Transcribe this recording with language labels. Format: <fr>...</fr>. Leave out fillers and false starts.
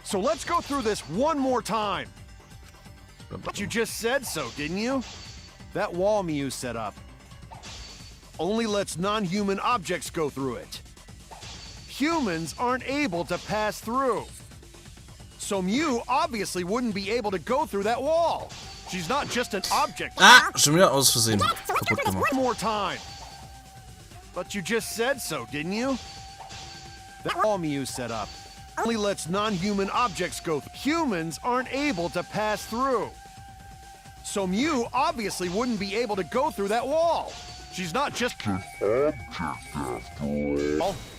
<en>So let's go through this one more time. But you just said so, didn't you? That wall Mew set up only lets non-human objects go through it. Humans aren't able to pass through. So Mew obviously wouldn't be able to go through that wall. She's not just an object.</en> <de>Ah, schon wieder aus Versehen kaputt gemacht.</de> <en>One more time. But you just said so, didn't you? That wall Mew set up only lets non-human objects go through. Humans aren't able to pass through. So Mew obviously wouldn't be able to go through that wall. She's not just an object after all.</en>